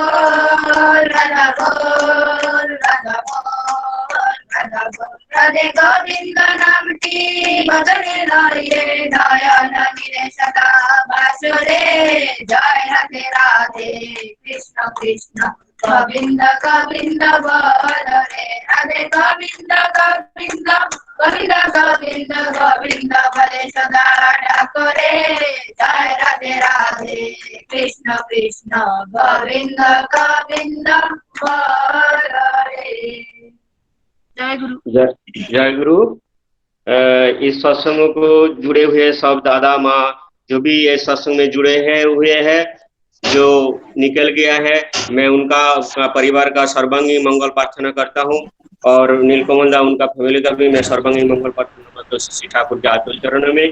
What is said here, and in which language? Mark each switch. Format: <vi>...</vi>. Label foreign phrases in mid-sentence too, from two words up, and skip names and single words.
<hi>बोल राधा बोल राधा बोल राधा बोल राधे गोविंद नाम की बदले लाए नयन निरे सदा बासुरे जय राधे राधे कृष्ण कृष्ण गोविंद गोविंद बोल रे राधे गोविंद गोविंद गोविंद गोविंद गोविंद बोले सदा डाको रे जय राधे राधे कृष्ण कृष्ण गोविंद गोविंद बोल रे जय गुरु। जय गुरु। इस सत्संग को जुड़े हुए सब दादा माँ जो भी इस सत्संग में जुड़े हुए हैं जो निकल गया है, मैं उनका परिवार का सर्वांगी मंगल प्रार्थना करता हूँ और नीलकमल दा उनका फैमिली का भी मैं सर्वांगी मंगल प्रार्थना करता हूँ श्री ठाकुर के आत्म चरणों में।</hi>